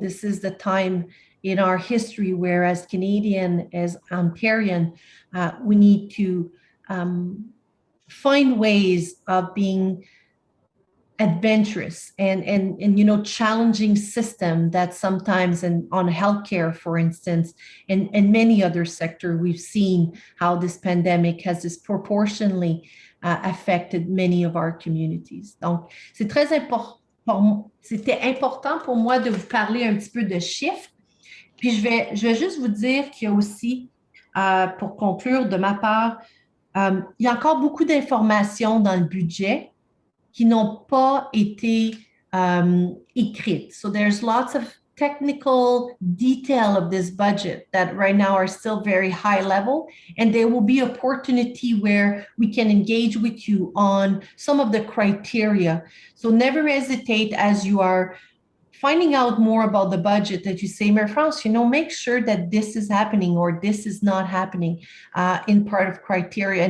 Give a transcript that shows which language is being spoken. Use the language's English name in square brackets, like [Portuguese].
[English] This is the time in our history where as Canadian, as Ontarian, we need to find ways of being adventurous and you know, challenging system that sometimes on healthcare, for instance, and many other sectors, we've seen how this pandemic has disproportionately affected many of our communities. [French] Donc, c'est très important. C'était important pour moi de vous parler un petit peu de chiffres. Puis je vais juste vous dire qu'il y a aussi, pour conclure de ma part, il y a encore beaucoup d'informations dans le budget qui n'ont pas été écrites. [English] So there's lots of technical detail of this budget that right now are still very high level, and there will be opportunity where we can engage with you on some of the criteria. So never hesitate as you are finding out more about the budget that you say, Marie-France, you know, make sure that this is happening or this is not happening in part of criteria.